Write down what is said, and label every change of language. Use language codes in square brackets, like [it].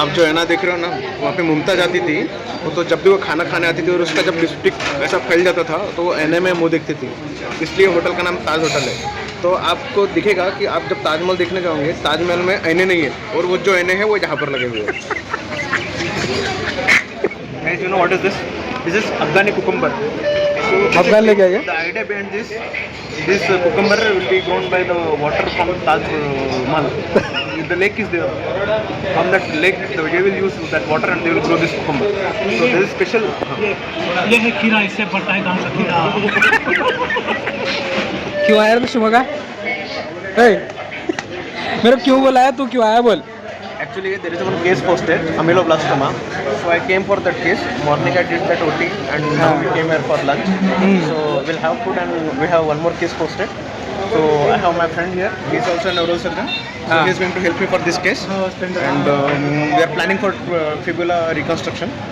[hi] आप जो है ना देख रहे हो ना वहाँ पे मुमताज आती थी वो तो जब भी वो खाना खाने आती थी और उसका जब लिपस्टिक ऐसा फैल जाता था तो वो एने में मुँह देखती थी। इसलिए होटल का नाम ताज होटल है। तो आपको दिखेगा कि आप जब ताजमहल देखने जाओगे ताजमहल में ऐने नहीं है और वो जो ऐने हैं वो यहाँ पर लगे हुए हैं। [en] Guys, you know what is this? This is Afghani cucumber. [hi] Afghan लेके आए [en] The idea behind this cucumber will be grown by the water from Taj Mahal. The lake is there. From that lake, they will use that water and they will grow this cucumber. So this is special. [hi] ये है खीरा इससे बढ़ता है गांव का खीरा। क्यों आया तू शिमोगा मेरे को क्यों बोला है तू क्यों आया बोल। [en] Actually, there is one case posted, ameloblastoma. So I came for that case. Morning I did that OT, and now we came here for lunch. So we'll have food, and we have one more case posted. So I have my friend here. He's also a neurosurgeon. So he's going to help me for this case. And we are planning for fibula reconstruction.